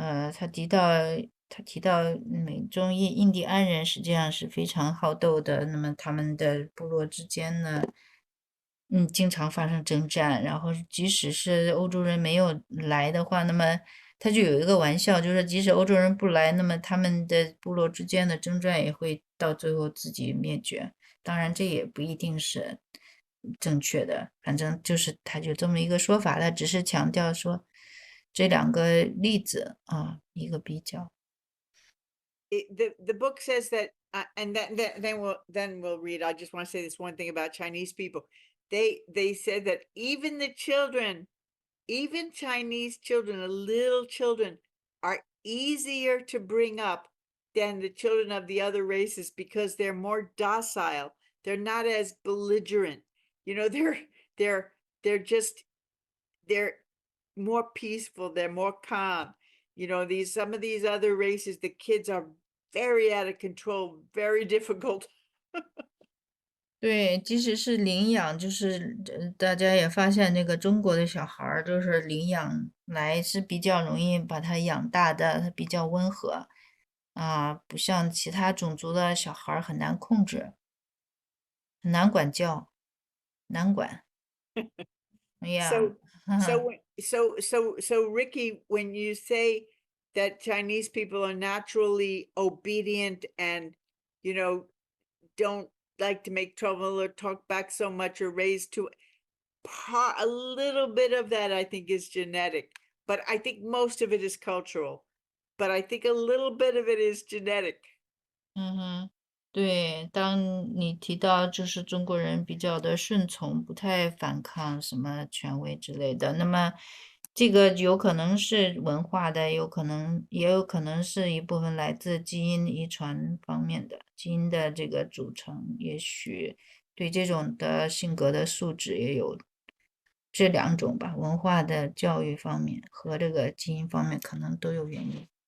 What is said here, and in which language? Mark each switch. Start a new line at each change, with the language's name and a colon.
Chinese: 他提到美中印第安人实际上是非常好斗的，那么他们的部落之间呢，经常发生征战，然后即使是欧洲人没有来的话，那么他就有一个玩笑，就是即使欧洲人不来，那么他们的部落之间的征战也会到最后自己灭绝。当然，这也不一定是正确的，反正就是他就这么一个说法，他只是强调说这两个例子啊，一个比较。
English: The book says that, and then we'll read. I just want to say this one thing about Chinese people. They said that even the children, even Chinese children, little children, are easier to bring up than the children of the other races because they're more docile. They're not as belligerent. They're more peaceful. They're more calm. Some of these other races, the kids are very out of control, very difficult.
Chinese: 对，即使是领养，就是大家也发现那个中国的小孩儿，就是领养来是比较容易把他养大的，他比较温和啊，不像其他种族的小孩儿很难控制，很难管教，难管。哎呀，
English: So Ricky, when you say that Chinese people are naturally obedient and, don't like to make trouble or talk back so much or raise to a little bit of that, I think, is genetic, but I think most of it is cultural, but I think a little bit of it is genetic.
Chinese: 对，当你提到就是中国人比较的顺从，不太反抗什么权威之类的，那么这个有可能是文化的，也有可能是一部分来自基因遗传方面的，基因的这个组成，也许对这种的性格的素质也有这两种吧，文化的教育方面和这个基因方面可能都有原因。